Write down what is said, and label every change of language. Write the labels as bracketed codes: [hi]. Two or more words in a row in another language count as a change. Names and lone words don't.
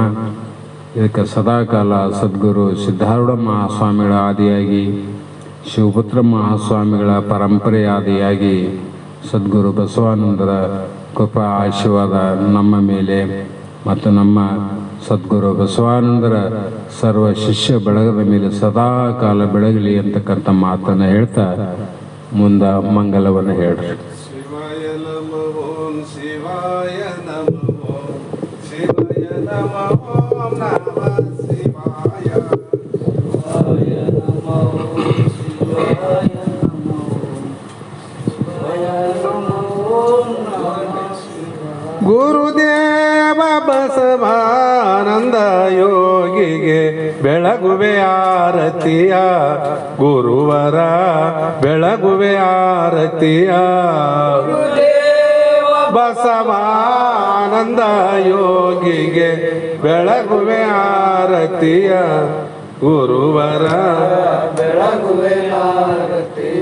[kn] ಇದಕ್ಕೆ ಸದಾಕಾಲ ಸದ್ಗುರು ಸಿದ್ಧಾರೂಢ ಮಹಾಸ್ವಾಮಿಗಳ ಆದಿಯಾಗಿ, ಶಿವಪುತ್ರ ಮಹಾಸ್ವಾಮಿಗಳ ಪರಂಪರೆ ಆದಿಯಾಗಿ, ಸದ್ಗುರು ಬಸವಾನಂದರ ಕೃಪಾ ಆಶೀರ್ವಾದ ನಮ್ಮ ಮೇಲೆ ಮತ್ತು ನಮ್ಮ ಸದ್ಗುರು ಬಸವಾನಂದರ ಸರ್ವ ಶಿಷ್ಯ ಬೆಳಗದ ಮೇಲೆ ಸದಾ ಕಾಲ ಬೆಳಗಲಿ ಅಂತಕ್ಕಂಥ ಮಾತನ್ನು ಹೇಳ್ತಾ ಮುಂದೆ ಮಂಗಲವನ್ನು ಹೇಳ್ರಿ. [sa] ಶಿವಾಯ ನಮಃ ಓಂ ಶಿವಾಯ ನಮಃ ಓಂ ಶಿವಾಯ ನಮಃ ಓಂ ನಮಃ ಶಿವಾಯ ಶಿವಾಯ ನಮಃ ಓಂ ಶಿವಾಯ ನಮಃ ಶಿವಾಯ ನಮಃ ಓಂ ನಮಃ ಶಿವಾಯ. [kn] ಗುರುದೇವ ಬಸವಾನಂದ ಯೋಗಿಗೆ ಬೆಳಗುವೆ ಆರತಿಯ, ಗುರುವರ ಬೆಳಗುವೆ ಆರತಿಯ. ಬಸವಾನಂದ ಯೋಗಿಗೆ ಬೆಳಗುವೆ ಆರತಿಯ, ಗುರುವರ ಬೆಳಗುವೆ ಆರತಿಯ.